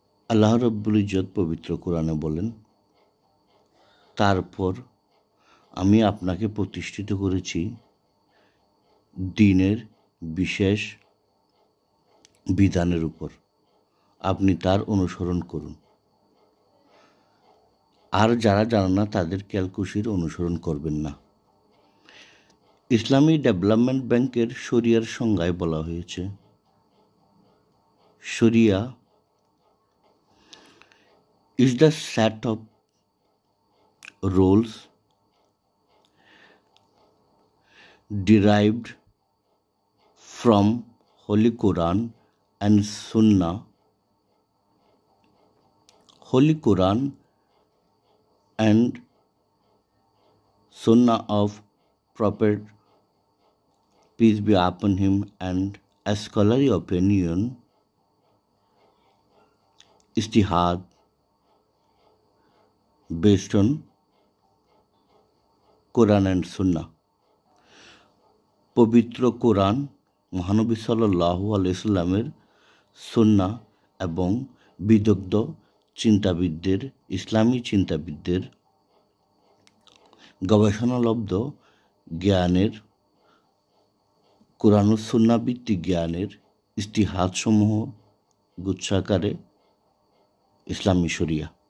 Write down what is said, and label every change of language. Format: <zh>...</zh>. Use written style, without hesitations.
<bn>আল্লাহ রাব্বুল ইজ্জত পবিত্র কোরআনে বলেন, তারপর আমি আপনাকে প্রতিষ্ঠিত করেছি দ্বীনের বিশেষ বিধানের উপর, আপনি তার অনুসরণ করুন। আর যারা জানে না তাদের ক্যালকুশির অনুসরণ করবেন না। ইসলামী ডেভেলপমেন্ট ব্যাংকের শরিয়ার সংজ্ঞায় বলা হয়েছে,</bn> <en>Sharia is the set of rules derived from Holy Quran and Sunnah. Holy Quran and Sunnah of Prophet, peace be upon him, and a scholarly opinion, ijtihad based on Quran and Sunnah.</en> <bn>পবিত্র কোরআন, মহানবী সাল্লাল্লাহু আলাইহি সাল্লামের সুন্নাহ এবং বিদগ্ধ চিন্তাবিদদের, ইসলামী চিন্তাবিদদের গবেষণালব্ধ জ্ঞানের, কোরআন ও সুন্নাহ ভিত্তিক জ্ঞানের ইজতিহাদসমূহ গুচ্ছাকারে ইসলামী শরিয়া।</bn>